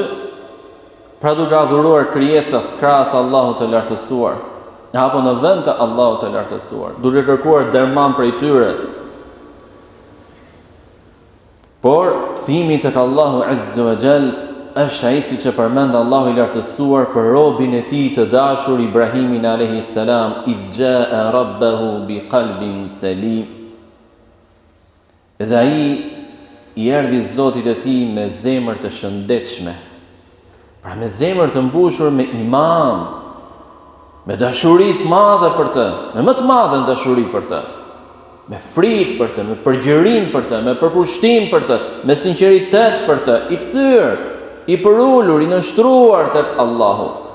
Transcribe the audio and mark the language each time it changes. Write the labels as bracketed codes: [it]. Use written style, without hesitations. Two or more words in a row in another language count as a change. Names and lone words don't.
[sq] Pra duke adhuruar krijesat krahas Allahut të lartësuar, apo në vend të Allahut të lartësuar, duke kërkuar derman prej tyre. Por kthimi tek Allahu [ar] عز وجل [sq] është ai siç e përmend Allahu i lartësuar për robin e tij të dashur Ibrahimin [ar] عليه السلام, إذ جاء ربه بقلب سليم. [sq] Dhe ai i erdhi Zotit e tij me zemër të shëndetshme. Pra me zemër të mbushur me iman, me dashuri të madhe për të, me më të madhe dashuri për të. Me frikë për të, me përgjërim për të, me përkushtim për të, me sinqeritet për të, i kthyer, i përulur, i nështruar tek Allahu.